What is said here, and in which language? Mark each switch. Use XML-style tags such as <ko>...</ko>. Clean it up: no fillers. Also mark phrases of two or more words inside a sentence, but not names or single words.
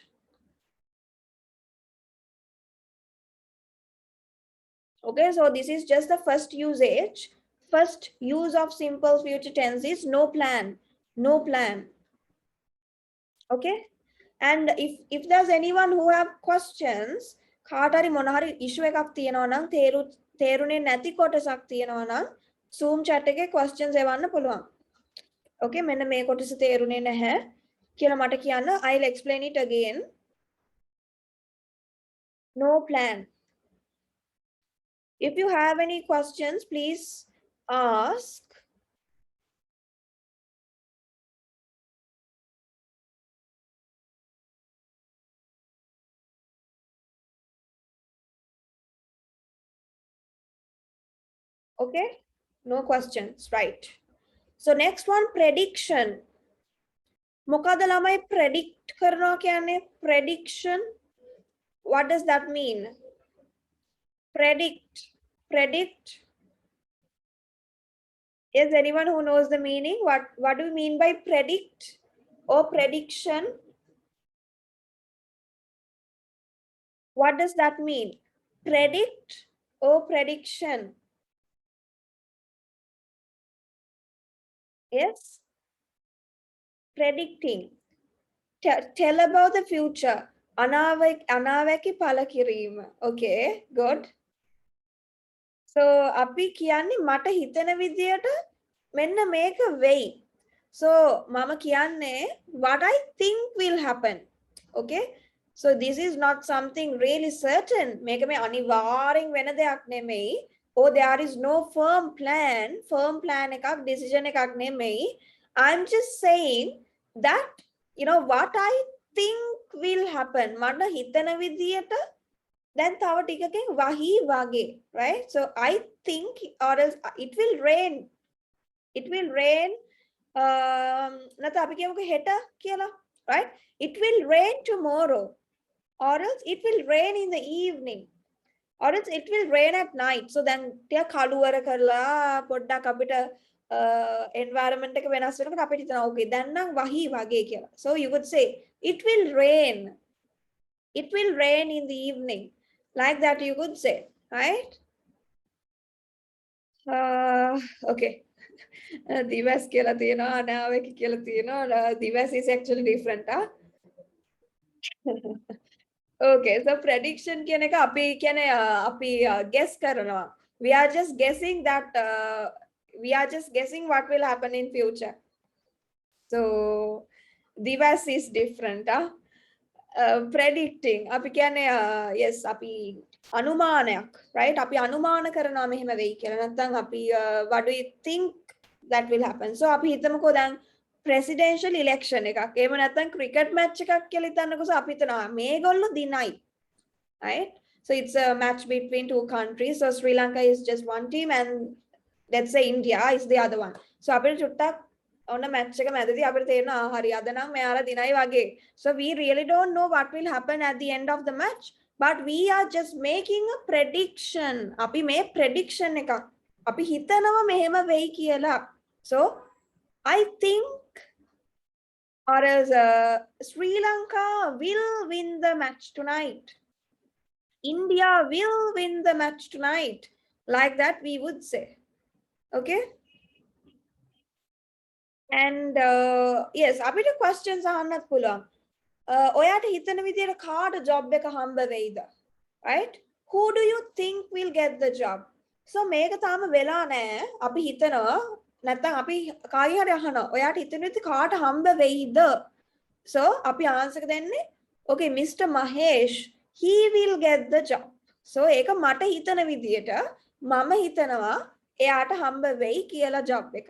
<en>Okay, so this is just the first usage. First use of simple future tense is no plan. No plan. Okay, and if there's anyone who have questions,</en> <si>කාට හරි මොන හරි issue එකක් තියෙනවා නම් තේරුනේ නැති කොටසක් තියෙනවා නම් Zoom chat එකේ questions එවන්න පුළුවන්. Okay, මෙන්න මේ කොටස තේරුනේ නැහැ කියලා මට කියන්න.</si> <en>I'll explain it again. No plan. If you have any questions, please ask. Okay, no questions, right? So next one, prediction.</en> <si>මොකද ළමයි predict කරනවා කියන්නේ?</si> <en>Prediction. What does that mean? Predict. Is anyone who knows the meaning? What do you mean by predict or prediction? What does that mean? Predict or prediction? Yes. Predicting. Tell about the future.</en> <si>අනාවැකි පළ කිරීම.</si> <en>Okay, good.</en> <si>So අපි කියන්නේ මට හිතෙන විදියට මෙන්න මේක වෙයි.</si> <en>So</en> <si>මම කියන්නේ</si> <en>what I think will happen. Okay, so this is not something really certain.</en> <si>මේක මේ අනිවාර්යෙන් වෙන දෙයක් නෙමෙයි.</si> <en>Or there is no firm plan එකක් decision</en> <si>එකක් නෙමෙයි.</si> <en>I'm just saying that what I think will happen.</en> <si>මට හිතන විදියට then තව ටිකකින් වහී වගේ,</si> <en>right? So I think or else it will rain.</en> <si>නැත්නම් අපි කියමුකෝ හෙට කියලා,</si> <en>right? It will rain tomorrow or else it will rain in the evening. or it will rain at night. So then</en> <si>ටික කළුවර කරලා පොඩ්ඩක් අපිට environment එක වෙනස් වෙනකොට අපිට හිතනවා okay දැන් නම් වහී වගේ කියලා.</si> <en>So you could say it will rain. It will rain in the evening. Like that you could say, right?</en> <si>Okay. Divas කියලා තියෙනවා අනාවක කියලා තියෙනවා.</si> <en>Divas is actually different, huh?</en> <si>Okay, so prediction කියන එක අපි කියන්නේ අපි guess කරනවා.</si> <en>We are just guessing that we are just guessing what will happen in future. So Divas is different, huh?</en> <si>Predicting අපි කියන්නේ yes අපි අනුමානයක්, right? අපි අනුමාන කරනවා මෙහෙම වෙයි කියලා. නැත්නම් අපි</si> <en>what do you think that will happen?</en> <si>So අපි හිතමුකෝ දැන්</si> <en>presidential election</en> <si>එකක්. එහෙම නැත්නම්</si> <en>cricket match</en> <si>එකක් කියලා හිතන්නකෝ. So අපි හිතනවා මේගොල්ලෝ දිනයි.</si> <en>Right? So it's a match between two countries. So Sri Lanka is just one team and let's say India is the other one.</en> <si>So අපිට චුට්ටක් ඔන්න match එක මැදදී අපිට තේරෙනවා හරි අද නම් මෙයාලා දිනයි වගේ.</si> <en>So we really don't know what will happen at the end of the match, but we are just making a prediction.</en> <si>අපි මේ prediction එකක් අපි හිතනවා මෙහෙම වෙයි කියලා.</si> <en>So I think or else Sri Lanka will win the match tonight. India will win the match tonight. Like that we would say. Okay? And yes,</en> <si>අපිට questions අහන්නත් පුළුවන්. ඔයාට හිතන විදියට කාට job එක හම්බ වෙයිද?</si> <en>Right? Who do you think will get the job?</en> <si>So මේක තාම වෙලා නැහැ. අපි හිතනවා නැත්නම් අපි කායි හරි අහනවා. ඔයාට හිතන විදියට කාට හම්බ වෙයිද? So අපි answer එක දෙන්නේ okay Mr.</si> <en>Mahesh he will get the job.</en> <si>So ඒක මට හිතන විදියට මම හිතනවා එයාට හම්බ වෙයි කියලා job එක.</si>